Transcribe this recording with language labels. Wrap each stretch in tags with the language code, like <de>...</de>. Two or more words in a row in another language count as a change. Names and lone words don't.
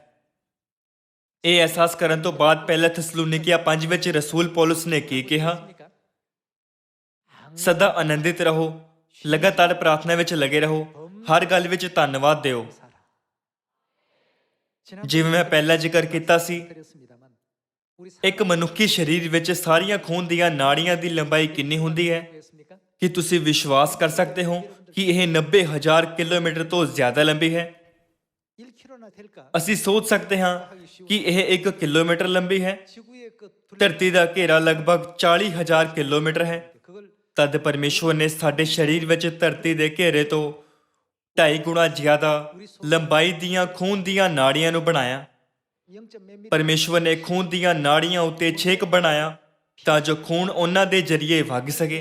<pa>ਇਹ ਅਹਿਸਾਸ ਕਰਨ ਤੋਂ ਬਾਅਦ ਪਹਿਲਾ ਥੈਸਲੂਨੀਕੀਆਂ 5 ਵਿੱਚ ਰਸੂਲ ਪੌਲਸ ਨੇ ਕੀ ਕਿਹਾ? ਸਦਾ ਆਨੰਦਿਤ ਰਹੋ, ਲਗਾਤਾਰ ਪ੍ਰਾਰਥਨਾ ਵਿੱਚ ਲੱਗੇ ਰਹੋ, ਹਰ ਗੱਲ ਵਿੱਚ ਧੰਨਵਾਦ ਦਿਓ। ਜਿਵੇਂ ਮੈਂ ਪਹਿਲਾਂ ਜ਼ਿਕਰ ਕੀਤਾ ਸੀ,</pa> <ko>드렸습니다만 우리</ko> <pa>ਇੱਕ ਮਨੁੱਖੀ ਸਰੀਰ ਵਿੱਚ ਸਾਰੀਆਂ ਖੂਨ ਦੀਆਂ ਨਾੜੀਆਂ ਦੀ ਲੰਬਾਈ ਕਿੰਨੀ ਹੁੰਦੀ ਹੈ?</pa> <ko>사람이었습니까?</ko> <pa>ਕੀ ਤੁਸੀਂ ਵਿਸ਼ਵਾਸ ਕਰ ਸਕਦੇ ਹੋ ਕਿ ਇਹ 90,000 ਕਿਲੋਮੀਟਰ ਤੋਂ ਜ਼ਿਆਦਾ ਲੰਬੀ ਹੈ?</pa> <ko>1km나 될까?</ko> <pa>ਅਸੀਂ ਸੋਚ ਸਕਦੇ ਹਾਂ ਕਿ ਇਹ 1 ਕਿਲੋਮੀਟਰ ਲੰਬੀ ਹੈ।</pa> <ko>지구의 그 둘레</ko> <pa>ਧਰਤੀ ਦਾ ਘੇਰਾ ਲਗਭਗ 40,000 ਕਿਲੋਮੀਟਰ ਹੈ।</pa> <ko>그걸</ko> <pa>ਤਦ ਪਰਮੇਸ਼ਵਰ ਨੇ ਸਾਡੇ ਸਰੀਰ ਵਿੱਚ ਧਰਤੀ ਦੇ ਘੇਰੇ ਤੋਂ 2.5 ਗੁਣਾ ਜ਼ਿਆਦਾ ਲੰਬਾਈ ਦੀਆਂ ਖੂਨ ਦੀਆਂ ਨਾੜੀਆਂ ਨੂੰ ਬਣਾਇਆ।</pa> <ko>0.몇</ko> <pa>ਪਰਮੇਸ਼ਵਰ ਨੇ ਖੂਨ ਦੀਆਂ ਨਾੜੀਆਂ ਉੱਤੇ ਛੇਕ ਬਣਾਇਆ ਤਾਂ ਜੋ ਖੂਨ ਉਹਨਾਂ ਦੇ ਜ਼ਰੀਏ ਵਗ ਸਕੇ।</pa>